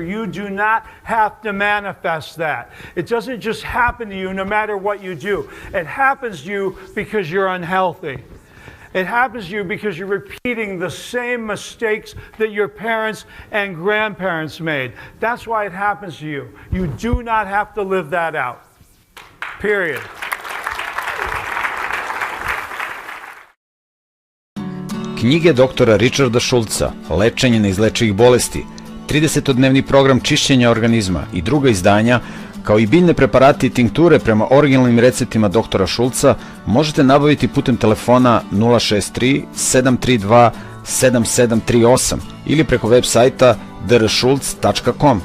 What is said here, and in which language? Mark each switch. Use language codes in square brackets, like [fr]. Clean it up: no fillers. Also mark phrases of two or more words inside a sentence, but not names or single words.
[en] You do not have to manifest that. It doesn't just happen to you no matter what you do. It happens to you because you're unhealthy. It happens to you because you're repeating the same mistakes that your parents and grandparents made. That's why it happens to you. You do not have to live that out. Period. [sr] Knjige doktora Ričarda Šulca, Lečenje neizlečivih bolesti, 30-dnevni program čišćenja organizma i druga izdanja, kao i biljne preparati i tinkture prema originalnim receptima doktora Šulca možete nabaviti putem telefona 063 732 7738 ili preko web sajta dršulc.com.